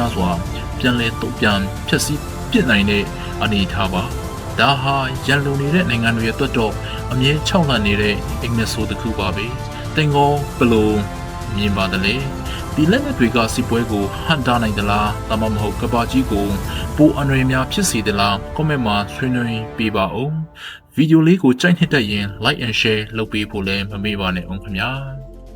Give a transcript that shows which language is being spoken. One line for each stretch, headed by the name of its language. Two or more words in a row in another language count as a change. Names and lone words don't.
Burmese: များစွာပြန်လဲတုံ့ပြန်ဖျက်ဆီးပစ်နိုင်တဲ့အနေအထားပါဒါဟာရန်လုံနေတဲ့နိုင်ငံတွေအတွက်တော့အမြဲခြောက်လှန့်နေတဲ့အင်္ဂလိပ်ဆိုတစ်ခုပါပဲတင်ကောဘလို့မြင်ပါတယ်လေဒီလက်နက်တွေကစစ်ပွဲကိုဟန်တာနိုင်သလားဒါမှမဟုတ်ကဘာကြီးကိုပိုအန္တရာယ်များဖြစ်စေသလား comment မှာဆွေးနွေးပေးပါဦးဗီဒီယိုလေးကိုကြိုက်နှစ်သက်ရင်
English: like and share
Burmese: လုပ်ပေးဖို့လည်းမမေ့ပါနဲ့အောင်ခင်ဗျာ